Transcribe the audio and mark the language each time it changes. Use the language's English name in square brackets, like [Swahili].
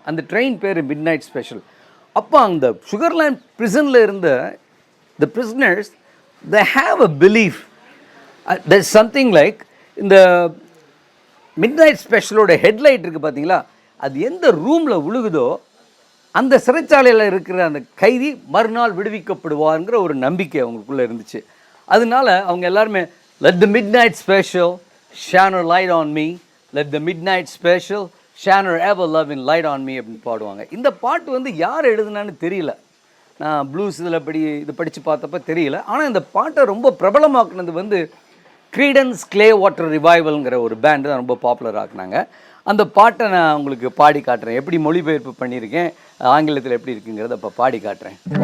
[Tamil] அந்த ட்ரெயின் பேர் mid night special. அப்போ அந்த சுகர்லேண்ட் பிரிசனில் இருந்த [English] the prisoners they have a belief, that something like [Tamil] இந்த மிட் நைட் ஸ்பெஷலோட ஹெட்லைட் இருக்குது பார்த்தீங்களா, அது எந்த ரூமில் விழுகுதோ அந்த சிறைச்சாலையில் இருக்கிற அந்த கைதி மறுநாள் விடுவிக்கப்படுவாருங்கிற ஒரு நம்பிக்கை அவங்களுக்குள்ளே இருந்துச்சு. அதனால அவங்க எல்லாருமே [English] let the midnight special shine a light on me, let the midnight special shine a ever loving light on me [Tamil] அப்படின்னு பாடுவாங்க. இந்த பாட்டு வந்து யார் எழுதுனான்னு தெரியல. நான் ப்ளூஸ் இது படித்து பார்த்தப்ப தெரியல. ஆனால் இந்த பாட்டை ரொம்ப பிரபலமாக்குனது வந்து க்ரீடன்ஸ் கிளேவாட்டர் ரிவைவல்ங்கிற ஒரு பேண்டு தான் ரொம்ப பாப்புலர் ஆக்குனாங்க. அந்த பாட்டை நான் உங்களுக்கு பாடி காட்டுறேன். எப்படி மொழிபெயர்ப்பு பண்ணியிருக்கேன், ஆங்கிலத்தில் எப்படி இருக்குங்கிறத இப்போ பாடி காட்டுறேன்.